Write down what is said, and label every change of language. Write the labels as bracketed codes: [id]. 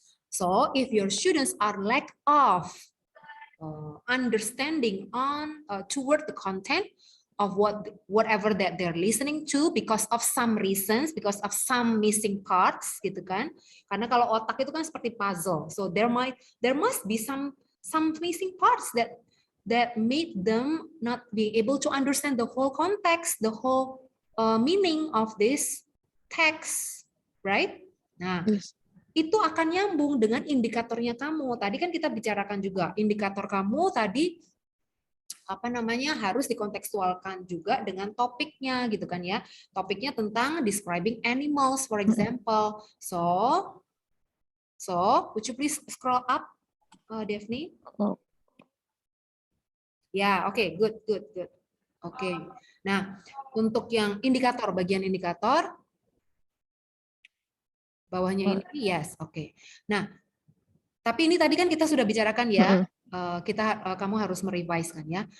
[en] So, if your students are lack of understanding on toward the content of whatever that they're listening to because of some reasons, because of some missing parts [id] gitu kan. Karena kalau otak itu kan seperti puzzle. [en] So there must be some missing parts that made them not be able to understand the whole context, the whole meaning of this text, right? [id] Nah, itu akan nyambung dengan indikatornya kamu. Tadi kan kita bicarakan juga, indikator kamu tadi harus dikontekstualkan juga dengan topiknya gitu kan ya. Topiknya tentang [en] describing animals, for example. So would you please scroll up, Daphne? [id] Ya, oke, good. Oke. Nah, untuk yang indikator, bagian indikator, bawahnya ini, yes, oke. Nah, tapi ini tadi kan kita sudah bicarakan ya, kamu harus merevise kan ya.